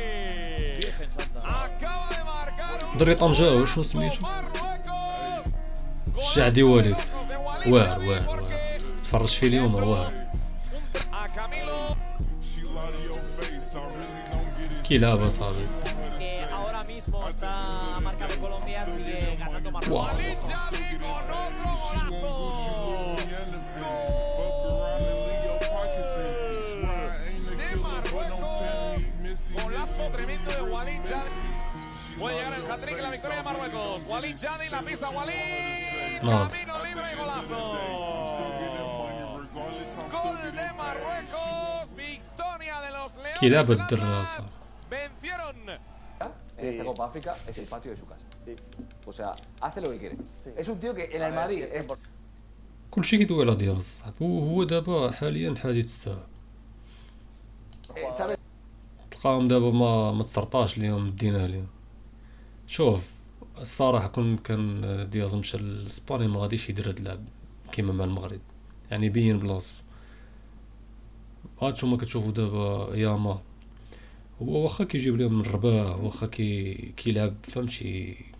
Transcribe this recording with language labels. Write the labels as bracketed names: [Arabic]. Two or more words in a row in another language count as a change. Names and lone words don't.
[Arabic] دري طنجاوي شنو سميتو الشعدي وليد واعر تفرج فيه اليوم واعر كيلعب اصاحبي واو [Spanish] Puede llegar el hat-trick y la victoria de Marruecos. Walid Jani la pisa Walid. No. Camino libre y golazo. Gol de Marruecos. Victoria de los Leones. [Arabic] كيلعب الدراسة [Spanish] Vencieron. En esta Copa África es el patio de su casa. O sea, hace lo que quiere. Es un tío que en el Madrid es... [Arabic] كلشي كيدوي على دياز صاحبي هو دابا حاليا حديث الساعة [Spanish] ¿sabes? [Arabic] تلقاهم دابا ما تسرطاش اليوم دينا اليوم شوف الصراحة كان دياز مشى لاسبانيا ما غاديش يدير هاد اللعب كيما مع المغرب يعني بين بلاص هادشوما كتشوفو دابا ياما هو واخا كيجيب لهم من الرباح واخا كيلعب فهمتي